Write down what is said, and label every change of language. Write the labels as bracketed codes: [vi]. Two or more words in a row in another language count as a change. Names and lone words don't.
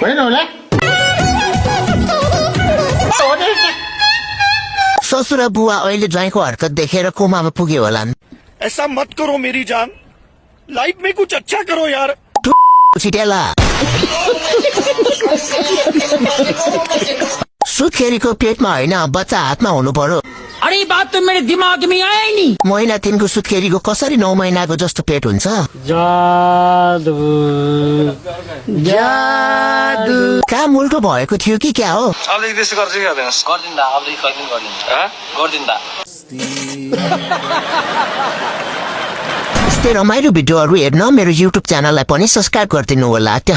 [ne] ससुर बुवा अहिले ज्वाइँको हरकत देखेर कोमामा पुग्यो होलान्। [hi] ऐसा मत करो मेरी जान, लाइफ में कुछ अच्छा करो यार। [ne] छिटेला सुत्केरीको पेटमा होइन बच्चा हातमा हुनु पर्यो। [hi] अरे बात तो मेरे दिमाग में आया ही नहीं। [ne] महिना 3 को सुत्केरीको कसरी 9 महिनाको जस्तो पेट हुन्छ? जादू जादू काम उल्टो भएको थियो कि क्या हो? अलिक त्यस्तो गर्छ कि गर्दैनस्? गर्दिन्दा अलिक कहिलेन गर्दिन्दा गर्दिन्दा यस्तै रमाइलो भिडियोहरू हेर्न मेरो युट्युब च्यानललाई पनि सब्स्क्राइब गरिदिनु होला।